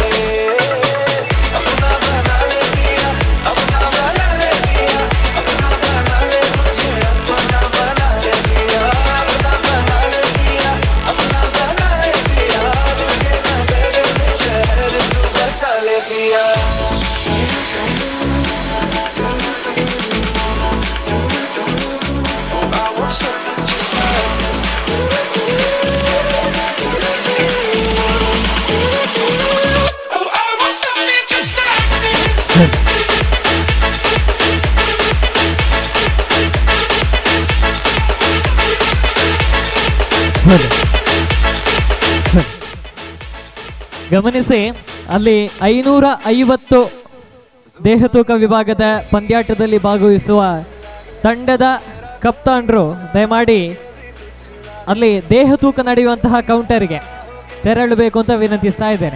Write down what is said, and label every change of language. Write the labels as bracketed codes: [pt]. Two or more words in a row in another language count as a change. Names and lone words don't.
[hi] अपना बना ले पिया, अपना बना ले पिया, अपना बना ले मुझे, अपना बना ले पिया, अपना बना ले पिया, अपना बना ले पिया। दिल के नगर में शहर तू बसा ले पिया। [en] I want something just like this. Oh, I want something just like this. [kn] ಗಮನಿಸಿ, ಅಲ್ಲಿ 550 ದೇಹ ತೂಕ ವಿಭಾಗದ ಪಂದ್ಯಾಟದಲ್ಲಿ ಭಾಗವಹಿಸುವ ತಂಡದ ಕಪ್ತಾನ್ರು ದಯಮಾಡಿ ಅಲ್ಲಿ ದೇಹ ತೂಕ ನಡೆಯುವಂತಹ ಕೌಂಟರ್ಗೆ ತೆರಳಬೇಕು ಅಂತ ವಿನಂತಿಸ್ತಾ ಇದ್ದೇನೆ.